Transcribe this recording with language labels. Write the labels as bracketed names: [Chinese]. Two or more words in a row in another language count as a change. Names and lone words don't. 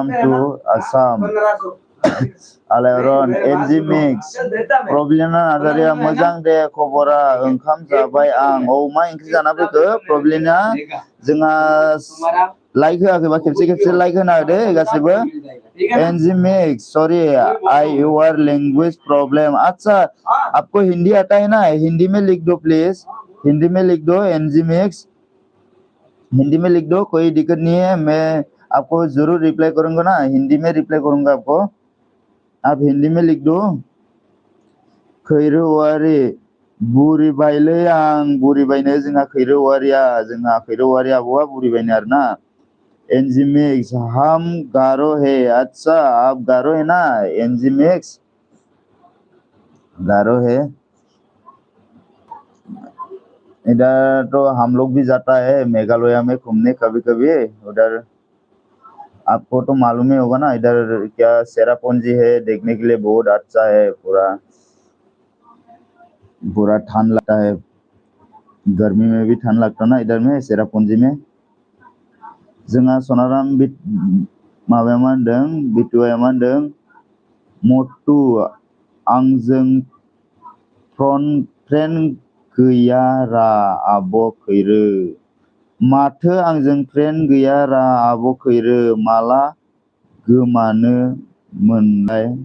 [Bodo] टु आसाम आलायअरन एनजी मिक्स प्रब्लेना नार्जारिया मोजां दे खबरा ओंखाम जाबाय आं मा ओंख्रि जाना फैखो प्रब्लेना जोंहा लाइक होआखैबा खेबसे लाइक होना होदो गासिबो एनजी मिक्स [English] sorry I your language [Hindi] प्रॉब्लम अच्छा आपको हिंदी आता है ना हिंदी में लिख दो प्लीज हिंदी में लिख दो एनजी मिक्स हिंदी में लिख दो कोई दिक्कत नहीं है मैं आपको जरूर रिप्लाई करूंगा ना हिंदी में रिप्लाई करूंगा आपको आप हिंदी में लिख दो [Bodo] खैरो औवारि बुरिबायलै आं बुरिबायनो जोंहा खैरो औवारि आबौआ बुरिबायनो आरोना [Hindi] एनजी मिक्स हम गारो है अच्छा आप गारो है ना एनजी मिक्स गारो है इधर तो हम लोग भी जाता है मेघालय में घूमने कभी कभी उधर आपको तो मालूम ही होगा ना इधर क्या सेरापुंजी है देखने के लिए बहुत अच्छा है पूरा ठंड लगता है गर्मी में भी ठंड लगता है ना इधर में सेरापुंजी में [Bodo] जोंहा सनाराम माबाया मा होनदों बिटुआ मा होनदों मटु आंजों फ्रेन्ड गैया रा आब' खैरो माथो आंजों फ्रेन्ड गैया रा आब' खैरो माला गोमानाय मोनलाय